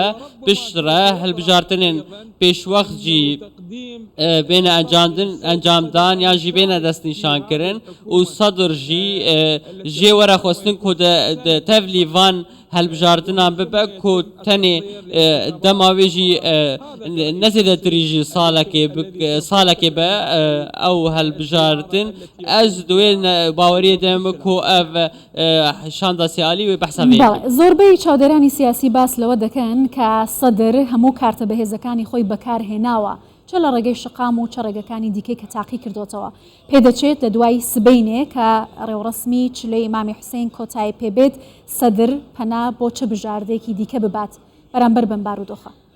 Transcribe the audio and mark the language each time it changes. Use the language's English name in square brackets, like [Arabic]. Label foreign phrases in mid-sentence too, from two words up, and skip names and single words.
[Kurdish] piştre hilbijartinên pêşwext jî bêne encamdan yan jî bêne destnîşankirin û sedr jî jê were xwestin ku tevlî van helbijartinan bibe ku tenê dema wê jî nezêdetirî jî salekê be ew helbijartin ez di wê baweriyê de me ku ev şanda sêalî wê behsa vê [Central Kurdish] زۆربەی چاودێرانی سیاسی باس لەوە دەکەن کە سەدر هەموو کارتە بەهێزەکانی خۆی بەکارهێناوە چ لە ڕێگەی شقام و چ ڕێگەکانی دیکەی کە تاقی کردوتەوە پێدەچێت لە دوای سبەینێ کە ڕێوڕسمی چلەی ئیمامی حوسێن کۆتایی پێبێت سەدر پەنا بۆ چه بژاردەیەکی دیکە ببات بەرامبەر بەم بارودۆخە